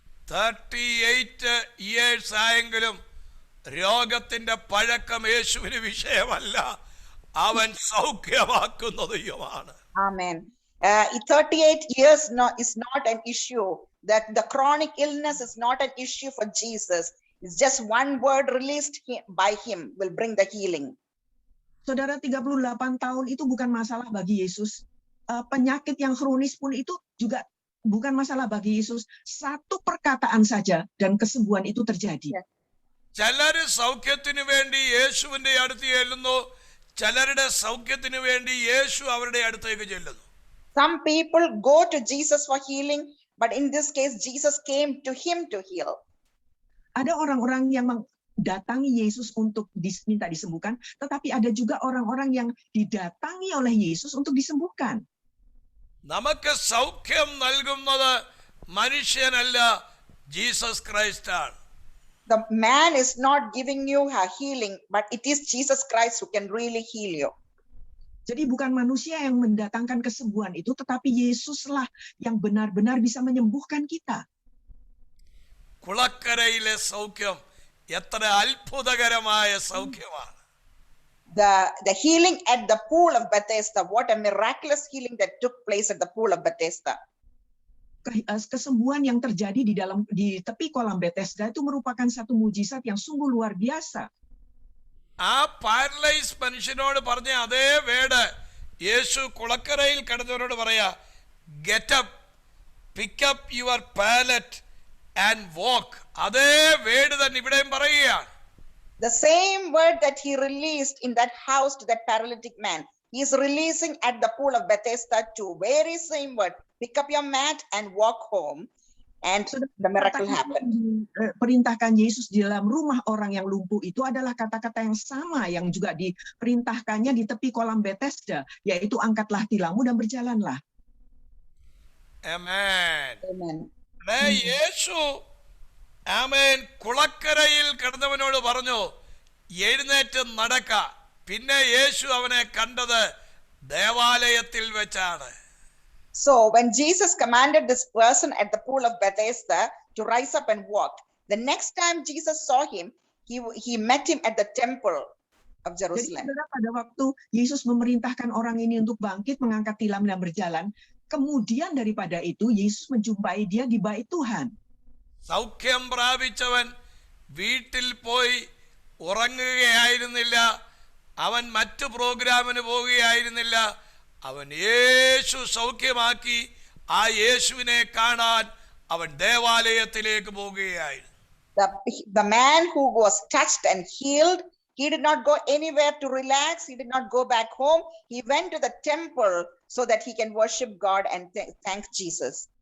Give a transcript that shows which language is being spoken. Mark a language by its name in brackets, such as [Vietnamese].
[Malayalam] 38 years ആയെങ്കിലും രോഗത്തിന്റെ പഴക്കം യേശുവിന് വിഷയമല്ല, അവൻ സൗഖ്യമാക്കുന്ന ദൈവമാണ്. [English] Amen. 38 years is not an issue. That the chronic illness is not an issue for Jesus. It's just one word released by him will bring the healing. [Indonesian] Saudara, 38 tahun itu bukan masalah bagi Yesus. Penyakit yang kronis pun itu juga bukan masalah bagi Yesus. Satu perkataan saja dan kesembuhan itu terjadi. [Malayalam] ചിലര് സൗഖ്യത്തിന് വേണ്ടി യേശുവിന്റെ അടുത്ത് ചെല്ലുന്നു, ചിലരുടെ സൗഖ്യത്തിന് വേണ്ടി യേശു അവരുടെ അടുത്തേക്ക് ചെല്ലുന്നു. [English] Some people go to Jesus for healing, but in this case Jesus came to him to heal. [Indonesian] Ada orang-orang yang mendatangi Yesus untuk diminta disembuhkan, tetapi ada juga orang-orang yang didatangi oleh Yesus untuk disembuhkan. [Malayalam] നമുക്ക് സൗഖ്യം നൽകുന്നത് മനുഷ്യനല്ല, Jesus Christ ആണ്. [English] The man is not giving you a healing, but it is Jesus Christ who can really heal you. [Indonesian] Jadi bukan manusia yang mendatangkan kesembuhan itu, tetapi Yesuslah yang benar-benar bisa menyembuhkan kita. [Malayalam] കുളക്കരയിലെ സൗഖ്യം എത്ര അത്ഭുതകരമായ സൗഖ്യമാണ്. [English] The healing at the pool of Bethesda, what a miraculous healing that took place at the pool of Bethesda. [Indonesian] Kesembuhan yang terjadi di tepi kolam Bethesda itu merupakan satu mujizat yang sungguh luar biasa. [Malayalam] ആ paralyse മനുഷ്യനോട് പറഞ്ഞ അതേ വേട് യേശു കുളക്കരയിൽ കിടന്നവരോട് പറയാ, [English] Get up, pick up your pallet and walk. [Malayalam] അതേ വേട് തന്നെ ഇവിടെയും പറയുകയാണ്. [English] The same word that he released in that house to that paralytic man, he is releasing at the pool of Bethesda too. Very same word, pick up your mat and walk home. And the miracle happened. [Indonesian] Perintahkan Yesus di dalam rumah orang yang lumpuh itu adalah kata-kata yang sama yang juga diperintahkannya di tepi kolam Bethesda, yaitu angkatlah tilammu dan berjalanlah. [English] Amen. Amen. [Malayalam] യേശു ആമേൻ കുളക്കരയിൽ കിടന്നവനോട് പറഞ്ഞു, എഴുന്നേറ്റ് നടക്ക. പിന്നെ യേശു അവനെ കണ്ടത് ദേവാലയത്തിൽ വെച്ചാണ്. [English] So when Jesus commanded this person at the pool of Bethesda to rise up and walk, the next time Jesus saw him, he met him at the temple of Jerusalem. [Indonesian] Jadi pada waktu Yesus memerintahkan orang ini untuk bangkit, mengangkat tilam dan berjalan, kemudian daripada itu Yesus menjumpai dia di bait Tuhan. [Malayalam] സൗഖ്യം പ്രാപിച്ചവൻ വീട്ടിൽ പോയി ഉറങ്ങുകയായിരുന്നില്ല, അവൻ മറ്റു പ്രോഗ്രാമിന് പോവുകയായിരുന്നില്ല. അവൻ യേശു സൗഖ്യമാക്കി ആ യേശുവിനെ കാണാൻ അവൻ ദേവാലയത്തിലേക്ക് പോവുകയായിരുന്നു. [English] The man who was touched and healed, he did not go anywhere to relax. He did not go back home. He went to the temple so that he can worship God and thank Jesus.